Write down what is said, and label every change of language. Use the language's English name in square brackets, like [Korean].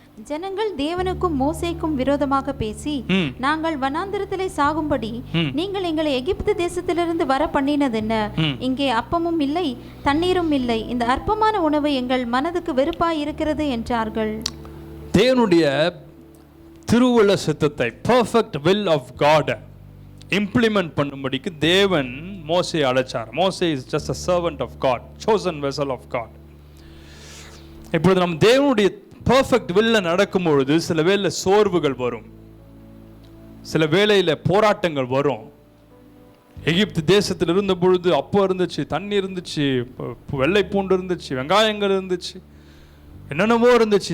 [Tamil] ஜனங்கள் தேவனுக்கும் மோசேக்கும் விரோதமாக பேசி, நாங்கள் வனாந்திரத்திலே சாகும்படி நீங்கள் எங்களை எகிப்து தேசத்திலிருந்து வர பண்ணினது என்ன? இங்கே அப்பமும் இல்லை தண்ணீரும் இல்லை, இந்த அற்பமான உணவு எங்கள் மனதுக்கு வெறுப்பாய் இருக்கிறது என்றார்கள். தேவனுடைய திருவுள்ள சித்தத்தை, [English] perfect will of God [Tamil] implement பண்ணும்படிக்கு தேவன் மோசே அழைச்சார். [English] மோசே is just a servant of God, chosen vessel of God. [Tamil] இப்பொழுது நம்ம தேவனுடைய பெர்ஃபெக்ட் வில்ல நடக்கும் பொழுது சில வேளை சோர்வுகள் வரும், சில வேளையில போராட்டங்கள் வரும். எகிப்து தேசத்தில் இருந்த பொழுது அப்போ இருந்துச்சு, தண்ணி இருந்துச்சு, வெள்ளை பூண்டு இருந்துச்சு, வெங்காயங்கள் இருந்துச்சு, என்னென்னவோ இருந்துச்சு.